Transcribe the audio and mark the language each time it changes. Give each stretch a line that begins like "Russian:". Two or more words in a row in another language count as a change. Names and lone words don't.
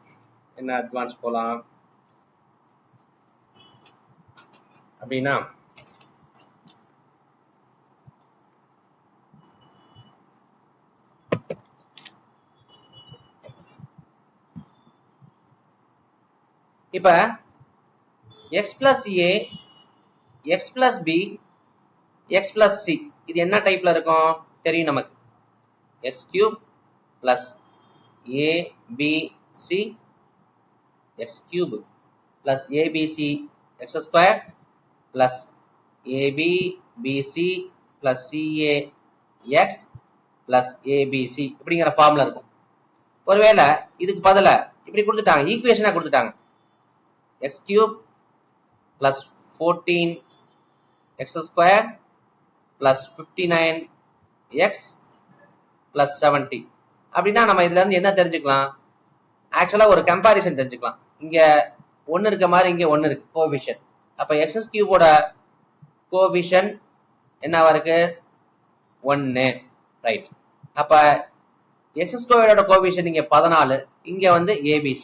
Tamil: என்ன அட்வான்ஸ் போலாம் அப்படின்னா, இப்ப
English: x plus a x plus b x plus c
Tamil: இது என்ன டைப்ல இருக்கும் தெரியும் நமக்கு.
English: x cube plus a b c x cube plus a b c x square plus a b b c plus c a x plus a b c
Tamil: இப்படிங்கிற ஃபார்முலா இருக்கும். ஒருவேளை இதுக்கு பதிலா இப்படி கொடுத்துட்டாங்க, ஈக்குவேஷனா கொடுத்துட்டாங்க.
English: x cube plus 14 x square plus 59 x plus 70
Tamil: அப்படின்னா நம்ம இதுல இருந்து என்ன தெரிஞ்சுக்கலாம்? ஆக்சுவலா ஒரு கம்பாரிசன் தெரிஞ்சுக்கலாம். இங்க 1 இருக்க மாதிரி இங்க 1 இருக்கு கோஎஃபிஷியன்ட். அப்ப x கியூபோட கோஎஃபிஷியன்ட் என்னவா இருக்கு? 1. ரைட். அப்ப x ஸ்கொயரோட கோஎஃபிஷியன்ட் இங்க 14, இங்க வந்து abc.